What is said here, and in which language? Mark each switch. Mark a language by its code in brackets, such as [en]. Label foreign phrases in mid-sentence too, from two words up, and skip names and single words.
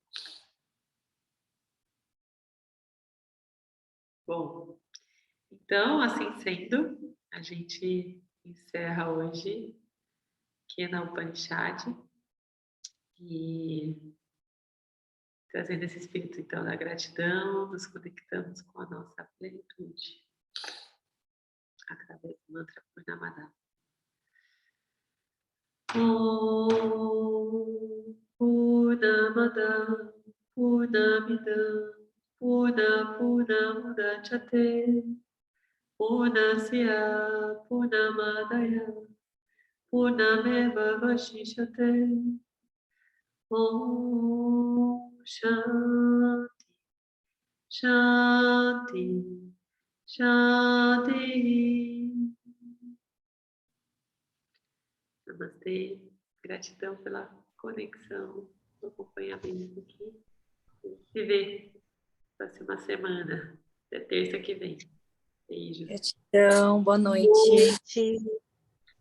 [pt] Bom, então, assim sendo, a gente encerra hoje Kena Upanishad E trazendo esse espírito, então, da gratidão, nos conectamos com a nossa plenitude através do mantra Purnamada. [sa] ॐ पूर्णमद पूर्णमिदं पूर्णमुदच्यते पूर्णस्य पूर्णमादाय पूर्णमेव वशिष्यते. ॐ शान्ति शान्ति शान्ति. [pt] Namastê. Gratidão pela conexão, pelo acompanhamento aqui. Se vê próxima semana, até terça que vem. Beijos. Gratidão, boa noite.